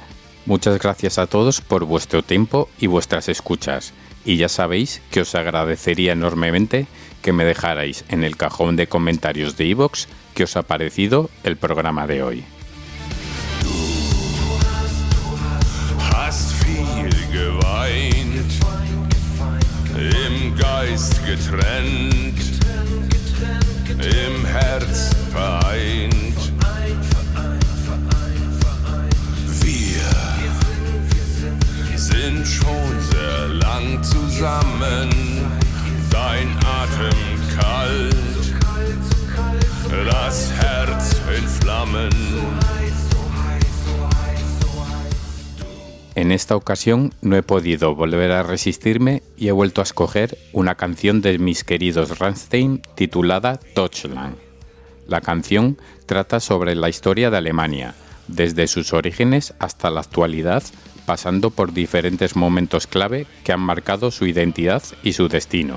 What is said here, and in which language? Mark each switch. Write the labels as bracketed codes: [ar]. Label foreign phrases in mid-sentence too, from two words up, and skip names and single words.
[es] Muchas gracias a todos por vuestro tiempo y vuestras escuchas. Y ya sabéis que os agradecería enormemente que me dejarais en el cajón de comentarios de iVoox qué os ha parecido el programa de hoy. [de] Hast viel geweint, im Geist getrennt, im Herz vereint. Wir sind schon sehr lang zusammen, dein Atem kalt, das Herz in Flammen. [es] En esta ocasión no he podido volver a resistirme y he vuelto a escoger una canción de mis queridos Rammstein titulada Deutschland. La canción trata sobre la historia de Alemania, desde sus orígenes hasta la actualidad, pasando por diferentes momentos clave que han marcado su identidad y su destino.